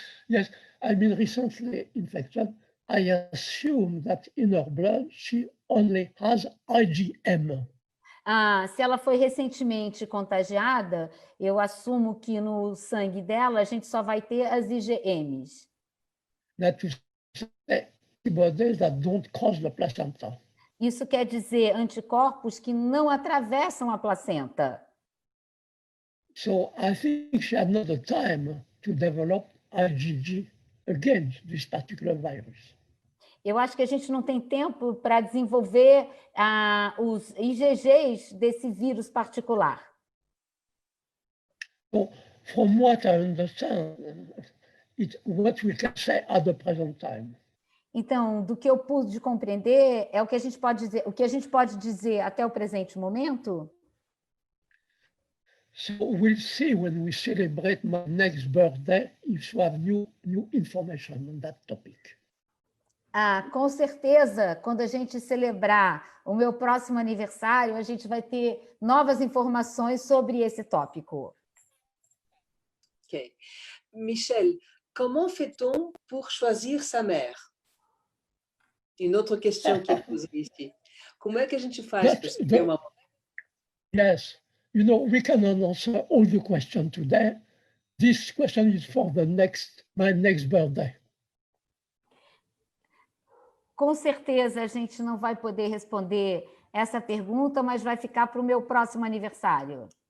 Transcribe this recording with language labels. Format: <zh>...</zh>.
<en>Yes, I've been recently infected. I assume that in her blood she only has IgM.</en> <pt>Se ela foi recentemente contagiada, eu assumo que no sangue dela a gente só vai ter as IgMs.</pt> <en>That is antibodies that don't cross the placenta.</en> <pt>Isso quer dizer anticorpos que não atravessam a placenta.</pt> <en>So I think she had not the time to develop IgG against this particular virus.</en> <pt>Eu acho que a gente não tem tempo para desenvolver os IgGs desse vírus particular.</pt> <en>So, from what I understand, it's what we can say at the present time.</en> <pt>Então, do que eu pude compreender, é o que a gente pode dizer. O que a gente pode dizer até o presente momento?</pt> <en>So we'll see when we celebrate my next birthday if you have new information on that topic.</en> <pt>Com certeza, quando a gente celebrar o meu próximo aniversário, a gente vai ter novas informações sobre esse tópico.</pt> <en>Ok.</en> <fr>Michel, comment fait-on pour choisir sa mère? Une autre question qui est posée ici.</fr> <pt>Como é que a gente faz para escolher uma mãe?</pt> <en>Yes, we cannot answer all the questions today. This question is for my next birthday.</en> <pt>Com certeza a gente não vai poder responder essa pergunta, mas vai ficar para o meu próximo aniversário.</pt>